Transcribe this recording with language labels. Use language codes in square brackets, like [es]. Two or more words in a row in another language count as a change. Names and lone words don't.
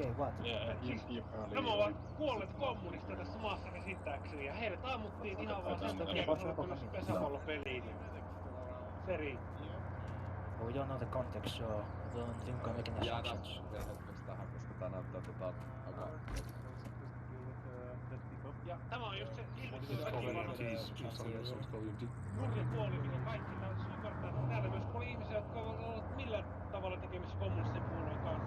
[en] Okay, what? [fi] Nämä ovat kuolleet kommunisteja tässä maassa käsittääkseni ja heidät ammuttiin ihan vaan sen takia, kun he olivat menossa pesäpallopeliin. Se riitti. [en] We don't know the context, so we don't think we're making assumptions. [fi] Jäädään vielä hetkeksi tähän, koska tää näyttää aika... Ja tämä on just se nurja puoli, mikä kaikki täytyisi ymmärtää, että täällä myös oli ihmisiä, jotka ovat olleet millään tavalla tekemisissä kommunistisen puolueen kanssa.